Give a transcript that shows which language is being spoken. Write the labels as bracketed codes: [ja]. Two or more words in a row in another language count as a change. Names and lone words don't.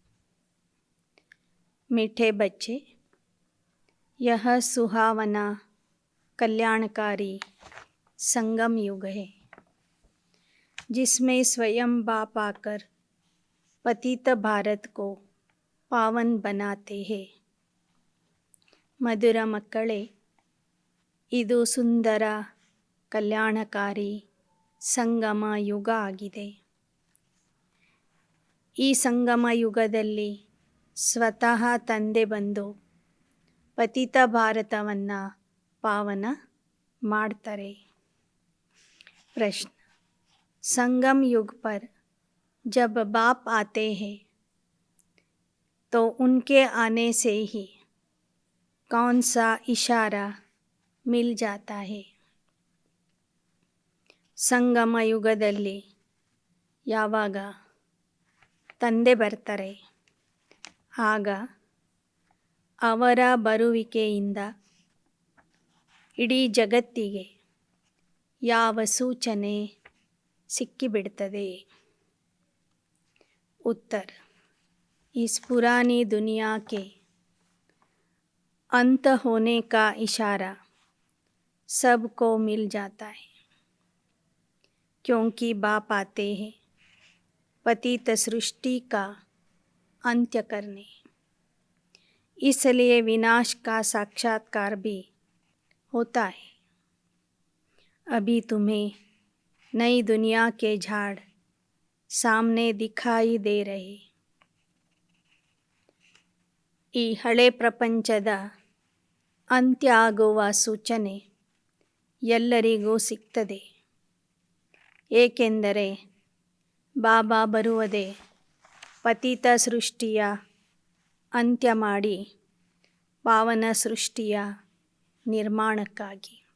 [hi] मीठे बच्चे, यह सुहावना कल्याणकारी संगम युग है जिसमें स्वयं बाप आकर पतित भारत को पावन बनाते हैं. [kn] ಮಧುರ ಮಕ್ಕಳೇ, ಇದು ಸುಂದರ ಕಲ್ಯಾಣಕಾರಿ ಸಂಗಮ ಯುಗ ಆಗಿದೆ. ಈ ಸಂಗಮ ಯುಗದಲ್ಲಿ ಸ್ವತಃ ತಂದೆ ಬಂದು ಪತಿತ ಭಾರತವನ್ನು ಪಾವನ ಮಾಡ್ತಾರೆ. ಪ್ರಶ್ನೆ: [hi] संगम युग पर जब बाप आते हैं तो उनके आने से ही कौन सा इशारा मिल जाता है? [kn] ಸಂಗಮ ಯುಗದಲ್ಲಿ ಯಾವಾಗ ತಂದೆ ಬರ್ತಾರೆ ಆಗ ಅವರ ಬರುವಿಕೆಯಿಂದ ಇಡೀ ಜಗತ್ತಿಗೆ ಯಾವ ಸೂಚನೆ ಸಿಕ್ಕಿಬಿಡ್ತದೆ? [hi] उत्तर: इस पुरानी दुनिया के अंत होने का इशारा सबको मिल जाता है, क्योंकि बाप आते हैं पतित सृष्टि का अंत्य करने. इसलिए विनाश का साक्षात्कार भी होता है. अभी तुम्हें नई दुनिया के झाड़ सामने दिखाई दे रहे. [kn] ಈ ಹಳೆ ಪ್ರಪಂಚದ ಅಂತ್ಯ ಆಗುವ ಸೂಚನೆ ಎಲ್ಲರಿಗೂ ಸಿಗ್ತದೆ. ಏಕೆಂದರೆ ಬಾಬಾ ಬರುವುದೇ ಪತಿತ ಸೃಷ್ಟಿಯ ಅಂತ್ಯ ಮಾಡಿ ಪಾವನ ಸೃಷ್ಟಿಯ ನಿರ್ಮಾಣಕ್ಕಾಗಿ.